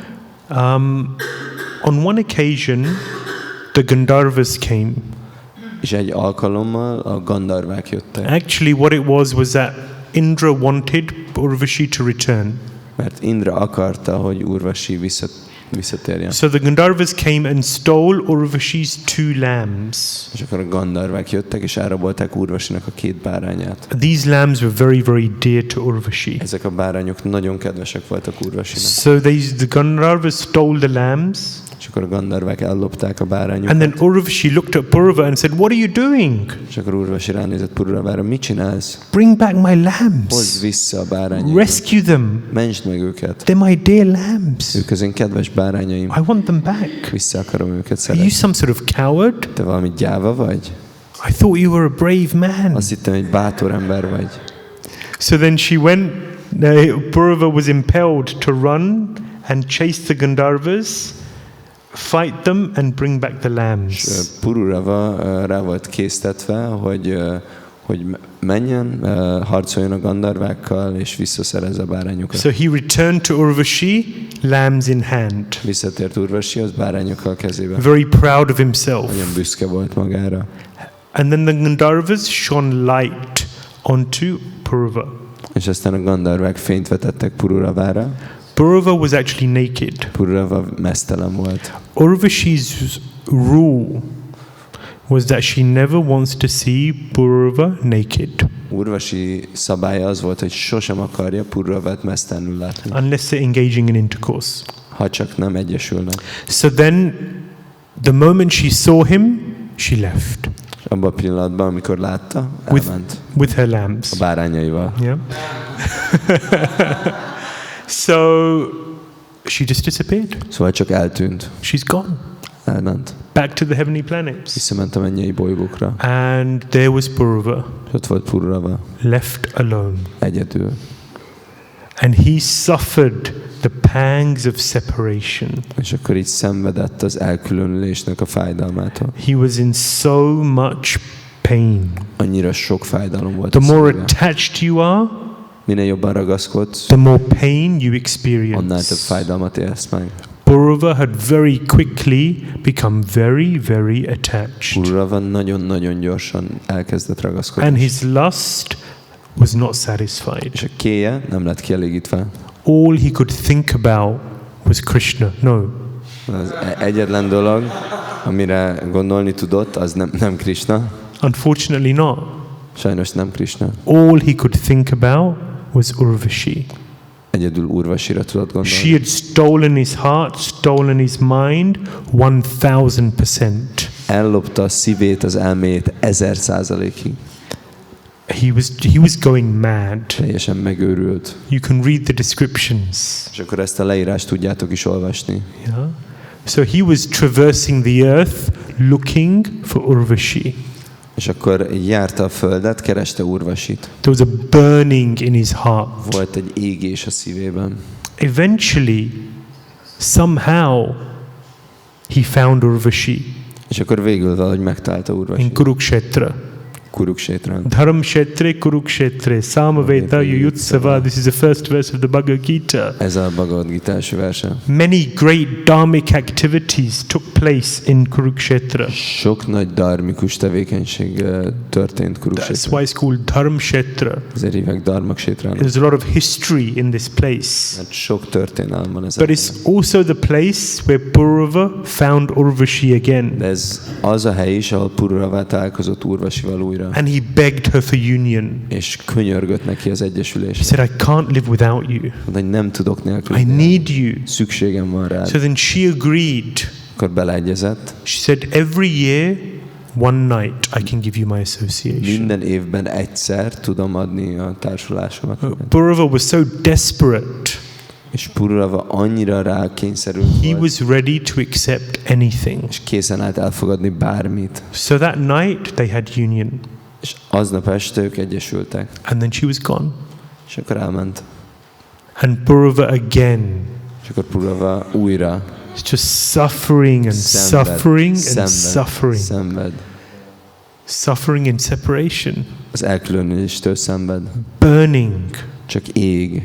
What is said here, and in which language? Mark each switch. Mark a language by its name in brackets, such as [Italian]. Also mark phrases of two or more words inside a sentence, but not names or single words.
[English] On one occasion, the Gandharvas came. [Hungarian] És egy alkalommal a Gandharvák jöttek. [English] Actually, what it was that Indra wanted Urvashi to return. [Hungarian] Mert Indra akarta, hogy Urvashi visszatérjen. [English] So the Gandharvas came and stole Urvashi's 2 lambs. [Hungarian] És akkor a Gandharvák jöttek, és elrabolták Urvashinak a 2 bárányát. [English] These lambs were very, very dear to Urvashi. [Hungarian] Ezek a bárányok nagyon kedvesek voltak Urvashinak. [English] So the Gandharvas stole the lambs. [Hungarian] És akkor a Gandharvák ellopták a bárányokat. [English] And then Urvashi looked at Purava and said, "What are you doing? [Hungarian] És akkor Urvashi ránézett Puravára, mit csinálsz? [English] Bring back my lambs. [Hungarian] Hozd vissza a bárányaimat. [English] Rescue them. [Hungarian] Mentsd meg őket. [English] They're my dear lambs. [Hungarian] Ők az én kedves bárányaim. [English] I want them back. [Hungarian] Vissza akarom őket [English] Are you [Hungarian] szeretni. [English] some sort of coward? [Hungarian] Te valami gyáva vagy? [English] I thought you were a brave man." [Hungarian] Azt hittem, hogy bátor ember vagy. [English] So then she went, Purava was impelled to run and chase the Gandharvas, fight them and bring back the lambs. [Hungarian] Purava rá volt késztetve, hogy menjen, harcoljon a Gandharvákkal, és visszaszerezze a bárányokat. [English] So he returned to Urvashi, lambs in hand. [Hungarian] Visszatért Urvashi, az bárányokkal kezében. [English] Very proud of himself. [Hungarian] Nagyon büszke volt magára. [English] And then the Gandharvas shone light onto Purava. [Hungarian] És aztán a Gandharvák fényt vetettek Puravára. [English] Purava was actually naked. [Hungarian] Purava meztelen volt. [English] Urvashi's rule was that she never wants to see Purava naked. [Hungarian] Urvashi szabálya az volt, hogy sosem akarja Puravát meztelenül látni. [English] Unless they're engaging in intercourse. [Hungarian] Ha csak nem egyesülnek. [English] So then, the moment she saw him, she left. [Hungarian] Abban a pillanatban, amikor látta, elment. [English] With her lambs. [Hungarian] A bárányaival. [English] Yeah. So she just disappeared. [Hungarian] Szóval csak eltűnt. [English] She's gone. [Hungarian] Elment. [English] Back to the heavenly planets. [Hungarian] Visszament a mennyei bolygókra. [English] And there was Purava. [Hungarian] Ott volt Purava. [English] Left alone. [Hungarian] Egyedül. [English] And he suffered the pangs of separation. [Hungarian] És akkor így szenvedett az elkülönülésnek a fájdalmától. [English] He was in so much pain. [Hungarian] Annyira sok fájdalom volt. [English] The more attached you are, [Hungarian] minél jobban ragaszkodsz, [English] the more pain you [Hungarian] annál [English] experience. [Hungarian] több fájdalmat élsz meg. [English] Purava had very quickly become very, very attached. [Hungarian] Purava nagyon-nagyon gyorsan elkezdett ragaszkodni. [English] And his lust was not satisfied. [Hungarian] És a kéje nem lett kielégítve. [English] All he could think about was Krishna. No. [Hungarian] Az egyetlen dolog, amire gondolni tudott, az nem Krishna. [English] Unfortunately not. [Hungarian] Sajnos nem Krishna. [English] All he could think about was Urvashi. [Hungarian] Egyedül Urvashira tudott gondolni. [English] She had stolen his heart, stolen his mind 1000%. [Hungarian] Ellopta a szívét, az elméjét 1000%-ig. [English] He was going mad. [Hungarian] Teljesen megőrült. [English] You can read the descriptions. [Hungarian] És akkor ezt a leírást tudjátok is olvasni. [English] Yeah. So he was traversing the earth looking for Urvashi. [Hungarian] És akkor járta a földet, kereste Urvasit. [English] There was a burning in his heart. [Hungarian] Volt egy égés a szívében. [English] Eventually, somehow, he found Urvashi [Hungarian] És akkor végül valahogy megtalálta [English] in [Hungarian] Urvasit. Kurukshetra. Kurukshetrán. [Sanskrit] Dharamkshetre, Kurukshetre, Soma-vaṁśa, Yuyutsava. [English] This is the first verse of the Bhagavad Gita. [Hungarian] Ez a Bhagavad Gita első verse. [English] Many great dharmic activities took place in Kurukshetra. [Hungarian] Sok nagy dharmikus tevékenység történt [English] That's [Hungarian] Kurukshetrán. [English] why it's called Dharamkshetra. [Hungarian] Ezért hívják Dharmaksétrának. [English] There's a lot of history in this place. [Hungarian] Mert sok történelem van [English] But [Hungarian] ezekben. [English] it's also the place where Purava found Urvashi again. [Hungarian] De ez az a hely is, ahol Purava találkozott Urvasival újra. [English] And he begged her for union. [Hungarian] És könyörgött neki az [English] He [Hungarian] egyesülés. [English] said, I can't live without you. [Hungarian] Mondta, hogy nem tudok nélkül. [English] I need you. [Hungarian] Szükségem van rád. [English] So then she agreed. [Hungarian] Akkor beleegyezett. [English] She said, every year, one night, I can give you my association. [Hungarian] Minden évben egyszer tudom adni a társulásomat. [English] Purava was so desperate [Hungarian] És Pururava annyira rákényszerült [English] He [Hungarian] volt, [English] was ready to accept anything. [Hungarian] és készen állt elfogadni bármit. [English] So that night they had union, [Hungarian] És aznap este ők egyesültek. [English] and then she was gone. [Hungarian] És akkor elment. [English] And Purava again, [Hungarian] És akkor Pururava újra [English] it's just suffering and suffering and suffering. [Hungarian] Szenved. [English] Suffering in separation, [Hungarian] Az elkülönéstől szenved. [English] burning. [Hungarian] Csak ég.